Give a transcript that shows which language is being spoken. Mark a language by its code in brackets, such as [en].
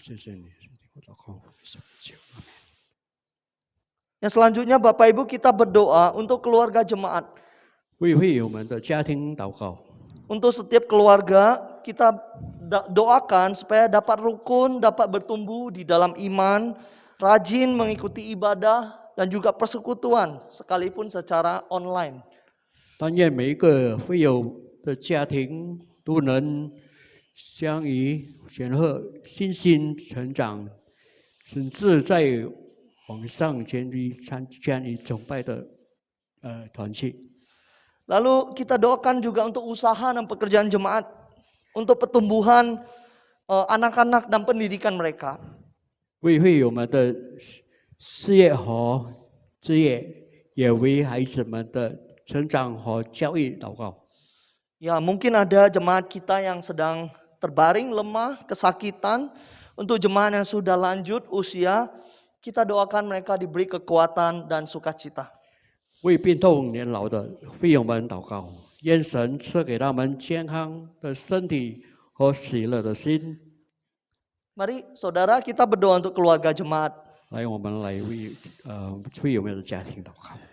[zh] 谢谢你，我祷告，神求阿门。 [id] Yang selanjutnya Bapak Ibu, kita berdoa untuk keluarga jemaat. [zh] 为会友们的家庭祷告， [id] Untuk setiap keluarga kita doakan supaya dapat rukun, dapat bertumbuh di dalam iman, rajin mengikuti ibadah dan juga persekutuan sekalipun secara online. [zh] 但愿每一个会友的家庭都能相与显赫，信心成长，甚至在网上参与崇拜的团契。 [id] Lalu kita doakan juga untuk usaha dan pekerjaan jemaat, untuk pertumbuhan anak-anak dan pendidikan mereka. [zh] 为会友们的事业和职业，也为孩子们的成长和教育祷告。 [id] Ya, mungkin ada jemaat kita yang sedang terbaring lemah, kesakitan. Untuk jemaat yang sudah lanjut usia, kita doakan mereka diberi kekuatan dan sukacita. [zh] 为病痛年老的会友们祷告，愿神赐给他们健康的身体和喜乐的心。 [id] Mari saudara, kita berdoa untuk keluarga jemaat. [zh] 来，我们来为会友们的家庭祷告。